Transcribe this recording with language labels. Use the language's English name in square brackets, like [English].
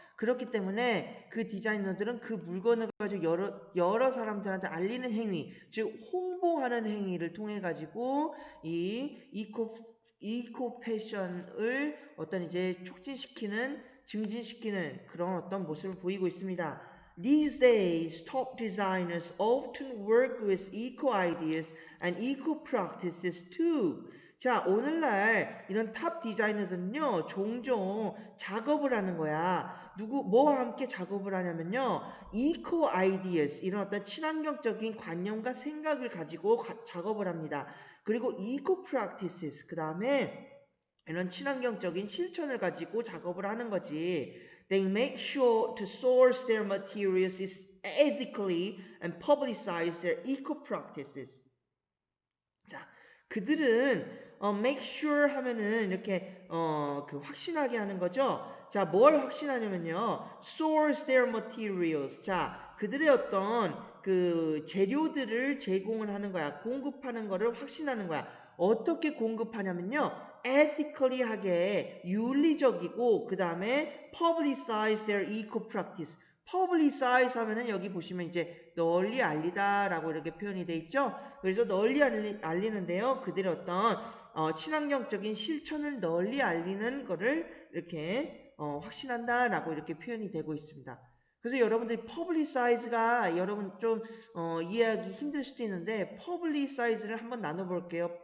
[Korean] 그렇기 때문에 그 디자이너들은 그 물건을 가지고 여러 사람들한테 알리는 행위, 즉 홍보하는 행위를 통해 가지고 이 이코 패션을 어떤 이제 촉진시키는, 증진시키는 그런 어떤 모습을 보이고 있습니다. [English] These days, top designers often work with eco ideas and eco practices too. [Korean] 자, 오늘날 이런 탑 디자이너들은요, 종종 작업을 하는 거야. 뭐와 함께 작업을 하냐면요, [English] eco ideas, [Korean] 이런 어떤 친환경적인 관념과 생각을 가지고 작업을 합니다. 그리고 [English] eco practices, [Korean] 그 다음에 이런 친환경적인 실천을 가지고 작업을 하는 거지. [English] They make sure to source their materials ethically and publicize their eco practices. [Korean] 자, 그들은 [English] make sure [Korean] 하면은 이렇게 그 확신하게 하는 거죠. 자, 뭘 확신하냐면요. [English] source their materials. [Korean] 자, 그들의 어떤 그 재료들을 제공을 하는 거야. 공급하는 거를 확신하는 거야. 어떻게 공급하냐면요. [English] ethically [Korean] 하게 윤리적이고 그 다음에 [English] publicize their eco practice. [Korean] publicize 하면은 여기 보시면 이제 널리 알리다라고 이렇게 표현이 돼 있죠. 그래서 널리 알리는데요. 그들의 어떤 친환경적인 실천을 널리 알리는 거를 이렇게 확신한다라고 이렇게 표현이 되고 있습니다. 그래서 여러분들이 publicize가 여러분 좀 이해하기 힘들 수도 있는데 publicize를 한번 나눠볼게요.